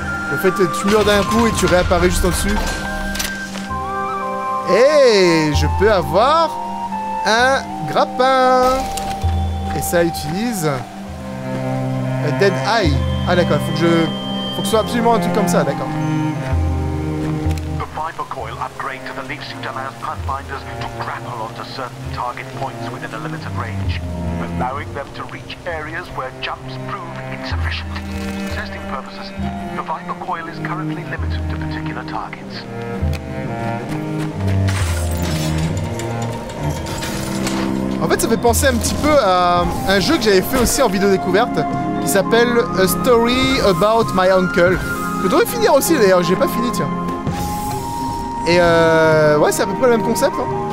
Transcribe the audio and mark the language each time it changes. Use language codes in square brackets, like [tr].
[fr] Le fait que tu meurs d'un coup et tu réapparais juste en dessus. Et je peux avoir un grappin. Et ça utilise Dead Eye. Ah d'accord, faut que ce soit absolument un truc comme ça, d'accord. [en] Viper coil upgrade to the leaf suit allows Pathfinders to grapple onto certain target points within a limited range, allowing them to reach areas where jumps prove insufficient. For testing purposes, the Viper coil is currently limited to particular targets. [fr] En fait, ça fait penser un petit peu à un jeu que j'avais fait aussi en vidéo découverte, qui s'appelle A Story About My Uncle. Je devrais finir aussi d'ailleurs, j'ai pas fini, tiens. Et ouais, c'est à peu près le même concept, hein.